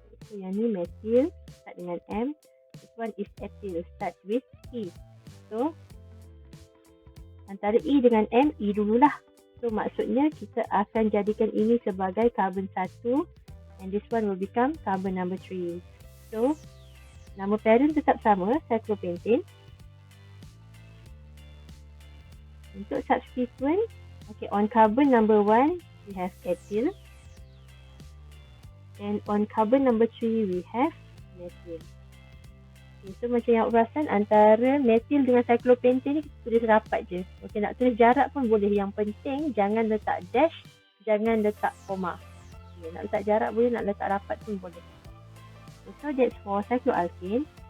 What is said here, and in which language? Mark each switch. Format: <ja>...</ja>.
<ms>So yang ni methyl start dengan M.</ms> <en>This one is ethyl start with E.</en> <ms>So antara E dengan M, E dululah. So maksudnya kita akan jadikan ini sebagai carbon 1</ms> <en>and this one will become carbon number 3.</en> <ms>So nama parent tetap sama, cyclopentane. Untuk substituent,</ms> <en>okay, on carbon number 1 we have ethyl, and on carbon number 3 we have methyl.</en> <ms>Okay, so macam yang awak perasan antara methyl dengan cyclopentane ni kita tulis rapat je. Okay, nak tulis jarak pun boleh. Yang penting jangan letak dash, jangan letak koma. Okay, nak letak jarak boleh, nak letak rapat pun boleh.</ms> <en>Okay, so that's for cycloalkane.</en>